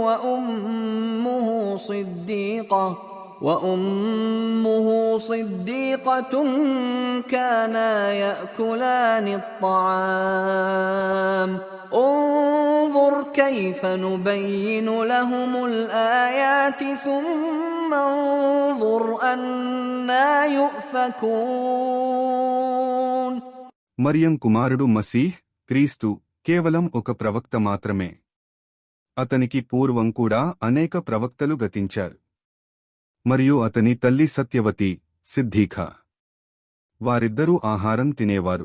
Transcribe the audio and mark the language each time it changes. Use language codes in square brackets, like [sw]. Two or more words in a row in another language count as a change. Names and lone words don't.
[ar] وأمه صديقة كانا يأكلان الطعام انظر كيف نبين لهم الآيات ثم انظر أنا يؤفكون. [te] మరియం కుమారుడు మసీహ్ క్రీస్తు కేవలం ఒక ప్రవక్త మాత్రమే. అతనికి పూర్వం కూడా అనేక ప్రవక్తలు గతించారు. మరియు అతని తల్లి సత్యవతి, సిద్ధీఖా. వారిద్దరూ ఆహారం తినేవారు.